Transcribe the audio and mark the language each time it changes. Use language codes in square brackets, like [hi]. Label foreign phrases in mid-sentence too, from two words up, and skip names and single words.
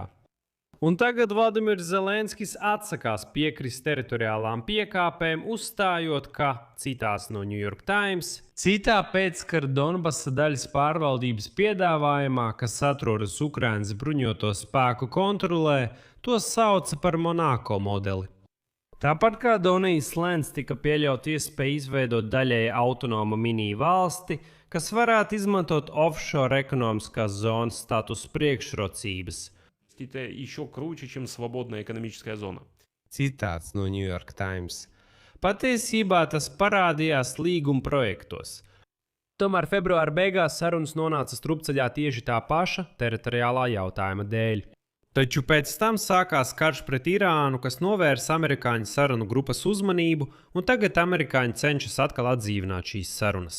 [lv] Un tagad Vladimirs Zelenskis atsakās piekrist teritoriālām piekāpēm, uzstājot, ka, citās no New York Times, citā pēckara Donbasa daļas pārvaldības piedāvājumā, kas atrodas Ukrainas bruņoto spēku kontrolē, to sauca par Monako modeli. Tāpat kā Donijas Lēns tika pieļaut iespēju izveidot daļēji autonomu mini valsti, kas varētu izmantot offshore ekonomiskās zonas status priekšrocības. [ru] Это еще круче, чем свободная экономическая зона. [lv] Citāts no New York Times. Patiesībā tas parādījās līguma projektos. Tomēr februāra beigās sarunas nonāca strupceļā tieši tā paša teritoriālā jautājuma dēļ. Taču pēc tam sākās karš pret Irānu, kas novērsa amerikāņu sarunu grupas uzmanību, un tagad amerikāņi cenšas atkal atdzīvināt šīs sarunas.